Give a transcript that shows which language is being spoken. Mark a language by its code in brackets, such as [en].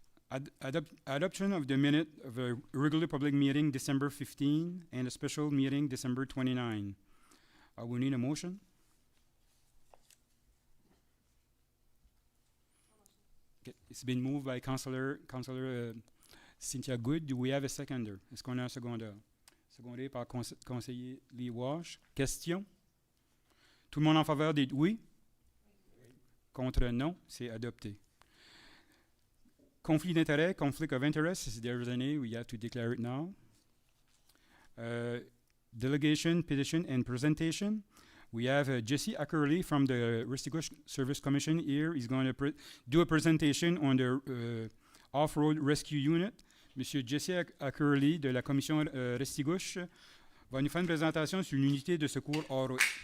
[en] Adoption of the minute of a regular public meeting December 15 and a special meeting December 29. We need a motion. Okay. It's been moved by Councillor Cynthia Good. Do we have a seconder? [fr] Est-ce qu'on a un secondeur? Secondé par conseiller Lee Walsh. Question? Tout le monde en faveur des oui? Contre non, c'est adopté. Conflit d'intérêt, [en] conflict of interest, if there is any, we have to declare it now. Delegation, petition, and presentation. We have Jesse Ackerley from the Restigouche Service Commission here. He's going to do a presentation on the off-road rescue unit. [fr] Monsieur Jesse Ackerley de la Commission Restigouche va nous faire une présentation sur l'unité de secours hors-route.